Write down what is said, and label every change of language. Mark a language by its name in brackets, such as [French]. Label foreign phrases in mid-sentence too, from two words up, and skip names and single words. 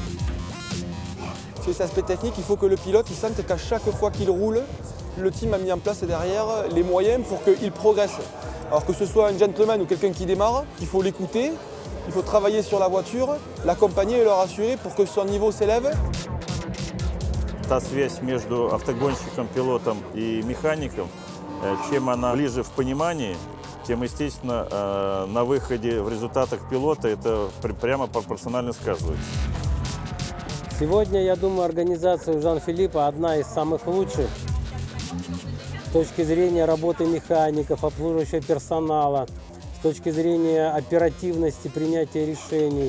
[French] Sur cet aspect technique, il faut que le pilote il sente qu'à chaque fois qu'il roule, le team a mis en place derrière les moyens pour qu'il progresse. Alors que ce soit un gentleman ou quelqu'un qui démarre, il faut l'écouter, il faut travailler sur la voiture, l'accompagner et le rassurer pour que son niveau s'élève. [Russian] Та связь между автогонщиком, пилотом и механиком, чем она ближе в понимании, тем, естественно, на выходе в результатах пилота это прямо пропорционально сказывается. Сегодня, я думаю, организация Жан-Филиппа одна из самых лучших с точки зрения работы механиков, обслуживающего персонала, с точки зрения оперативности принятия решений.